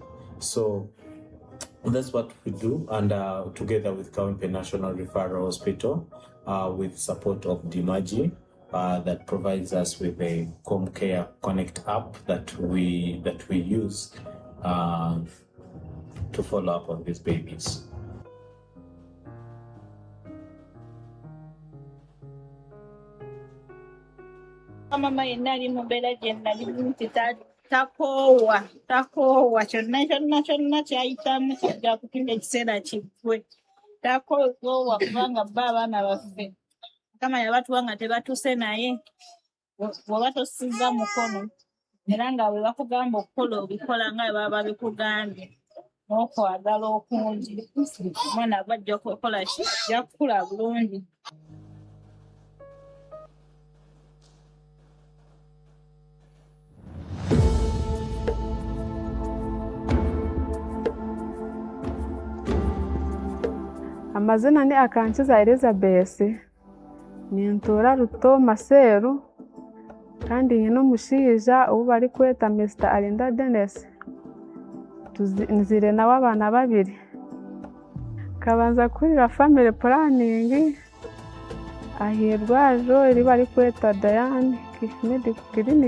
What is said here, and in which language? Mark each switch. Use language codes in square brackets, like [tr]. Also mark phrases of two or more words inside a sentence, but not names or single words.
[en] So that's what we do, and together with Kawempe National Referral Hospital, with support of Dimaji, that provides us with a ComCare Connect app that we use to follow up on these babies. [lg] Mama yenna ali mu mbeera gye nali nti takoowa kyonna kyayitamu kijja kutinda ekiseera kiggwe. Takoowa kubanga bba abaana baffe Mukama yabatuwa nga tebatuuse naye bw'oba tossizza mukono era nga bwe bakugamba okukola obikola nga bwe baba babikugambye n'okwagala okungi, omwana bw'ajja kukola ajja kukula bulungi. [nyn] Amazina ni Akankiza Elizabeth, nintura Ruto Maseru, kandi nyine omushaija obu barikweta Mr. Alinda Dennis. Nzire nawe abaana babiri. Kabanza kurira [en] family planning [nyn] ahirwariro eri barikweta Diane Medical Clinic.